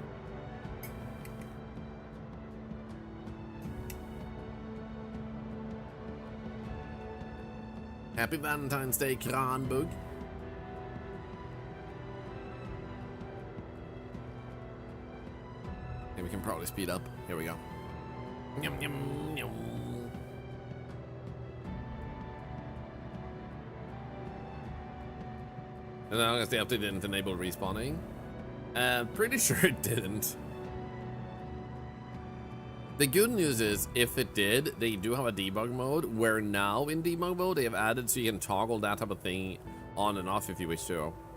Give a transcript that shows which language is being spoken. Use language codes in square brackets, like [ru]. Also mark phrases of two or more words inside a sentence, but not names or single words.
[en] Happy Valentine's Day, Kranbug. Okay, we can probably speed up. Here we go. Yum, yum, yum. And then I guess the update didn't enable respawning. Pretty sure it didn't. The good news is, if it did, they do have a debug mode, where now in debug mode, they have added so you can toggle that type of thing on and off if you wish to.